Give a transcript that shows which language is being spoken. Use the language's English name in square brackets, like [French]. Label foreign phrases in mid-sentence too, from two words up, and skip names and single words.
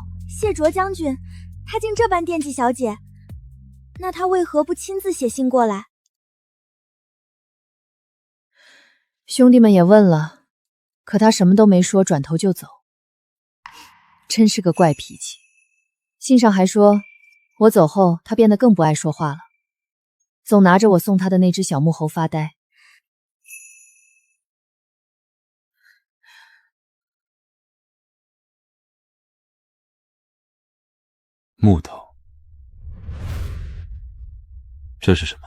[Chinese] 謝卓將軍，他竟這般惦記小姐，那他為何不親自寫信過來？兄弟們也問了，可他什麼都沒說，轉頭就走。真是個怪脾氣。信上還說，我走後他變得更不愛說話了，總拿着我送他的那只小木猴發呆。木头，这是什么？